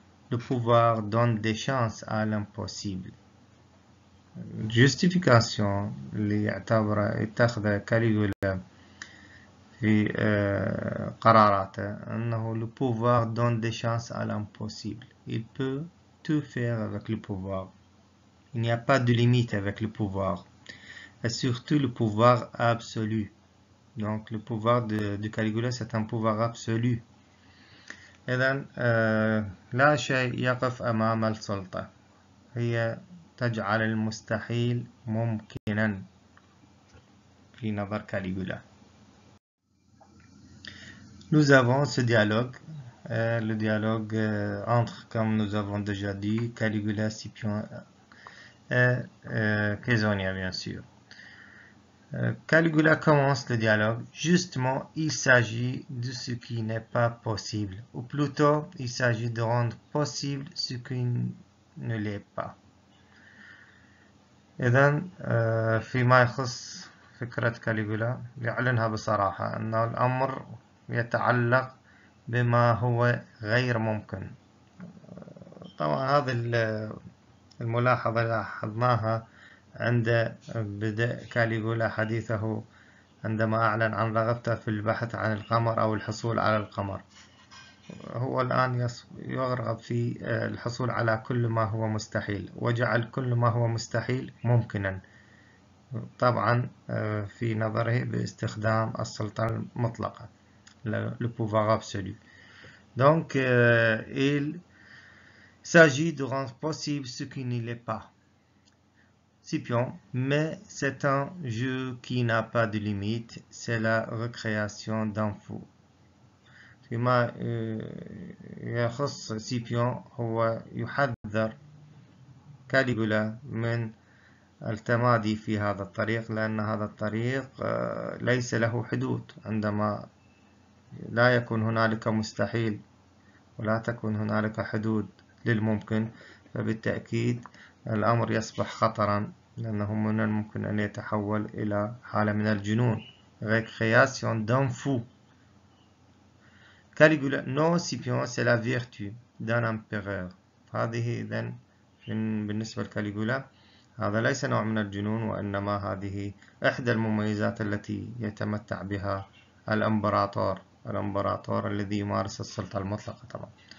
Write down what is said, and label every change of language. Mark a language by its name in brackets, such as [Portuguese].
[French] Le pouvoir donne des chances à l'impossible. Justification [Arabic] اللي يعتبر اتخذ كاليغولا في قراراته أنه [French] le pouvoir donne des chances à l'impossible. Il peut tout faire avec le pouvoir. Il n'y a pas de limite avec le pouvoir. Et surtout le pouvoir absolu. Donc le pouvoir de Caligula c'est un pouvoir absolu. [Arabic] إذن لا شيء يقف أمام السلطة. هي تجعل المستحيل ممكنا في نظر كاليغولا. [French] Nous avons ce dialogue, le dialogue entre, comme nous avons déjà dit, Caligula, Scipion et Caesonia, bien sûr. Caligula commence le dialogue. Justement, il s'agit de ce qui n'est pas possible, ou plutôt, il s'agit de rendre possible ce qui ne l'est pas. [Arabic] إذن فيما يخص فكرة كاليغولا يعلنها بصراحة أن الأمر يتعلق بما هو غير ممكن. طبعا هذه الملاحظة لاحظناها عند بدء كاليغولا حديثه عندما أعلن عن رغبته في البحث عن القمر أو الحصول على القمر. هو الآن يرغب في الحصول على كل ما هو مستحيل، وجعل كل ما هو مستحيل ممكنا، طبعا في نظره باستخدام السلطة المطلقة، [French] le pouvoir absolu. Donc il s'agit de rendre possible ce qui ne l'est pas. Scipion, mais c'est un jeu qui n'a pas de limite, c'est la recréation d'un fou. [Arabic] فيما يخص سيبيون هو يحذر كاليغولا من التمادي في هذا الطريق، لأن هذا الطريق ليس له حدود. عندما لا يكون هنالك مستحيل ولا تكون هنالك حدود للممكن، فبالتأكيد الأمر يصبح خطرا، لأنه من الممكن أن يتحول إلى حالة من الجنون. [French] Récréation d'un fou. Caligula, non, Scipion, c'est la vertu d'un empereur. [Arabic] هذه إذن بالنسبة لكاليغولا هذا ليس نوع من الجنون، وإنما هذه إحدى المميزات التي يتمتع بها الإمبراطور الذي يمارس السلطة المطلقة طبعا.